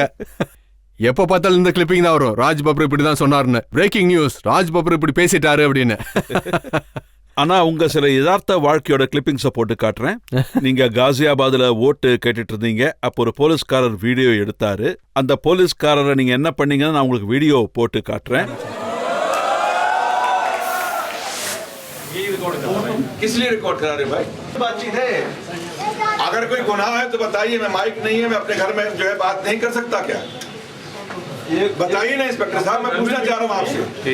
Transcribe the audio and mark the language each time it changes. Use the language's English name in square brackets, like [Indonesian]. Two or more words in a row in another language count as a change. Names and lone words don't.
[Tamil] எப்ப பார்த்தாலும் இந்த கிளிப்பிங் தான் வரும். ராஜ் பப்பர் இப்படிதான் சொன்னாருன்னு, [English] breaking news, [Tamil] ராஜ் பப்பர் இப்படி பேசிட்டாரு அப்படின்னு. ஆனா உங்க சில யதார்த்த வாழ்க்கையோட கிளிப்பிங்ஸை போட்டு காட்டுறேன். நீங்க காசியாபாத்ல ஓட்டு கேட்டுட்டு இருந்தீங்க. அப்போ ஒரு போலீஸ்காரர் வீடியோ எடுத்தாரு. அந்த போலீஸ்காரரை நீங்க என்ன பண்ணீங்கன்னு நான் உங்களுக்கு வீடியோ போட்டு காட்டுறேன். [Hindi] किस लिए रिकॉर्ड करा रहे भाई? बातचीत है। अगर कोई गुनाह है तो बताइए, मैं माइक नहीं है, मैं अपने घर में जो है बात नहीं कर सकता क्या? बताइए ना इंस्पेक्टर साहब, मैं पूछना चाह रहा हूँ आपसे।